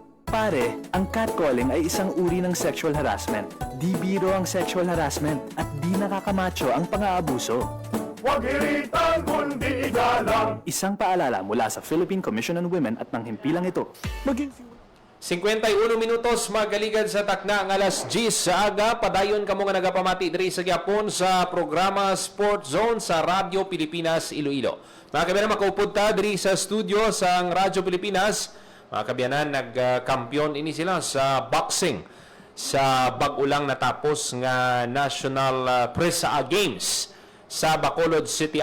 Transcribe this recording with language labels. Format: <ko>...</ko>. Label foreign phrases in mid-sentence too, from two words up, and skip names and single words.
<tl>Pare, ang catcalling ay isang uri ng</tl> <en>sexual harassment.</en> <tl>Di biro ang</tl> <en>sexual harassment</en> <tl>at di nakakamacho ang pang-aabuso. Huwag iritan kundi igalang. Isang paalala mula sa Philippine Commission on Women at ng himpilang ito.</tl> <hil>51 minutos magaligad sa takna ang alas 10 sa aga. Padayon kamo nga nagapamati diri sa gyapon sa programa Sport Zone sa Radyo Pilipinas Iloilo. Mga kabiyanan, makaupod ta diri sa studio sa Radyo Pilipinas. Mga kabiyanan, nagkampiyon ini sila sa boxing sa bag-ulang natapos nga National Presa Games sa Bacolod City.</hil>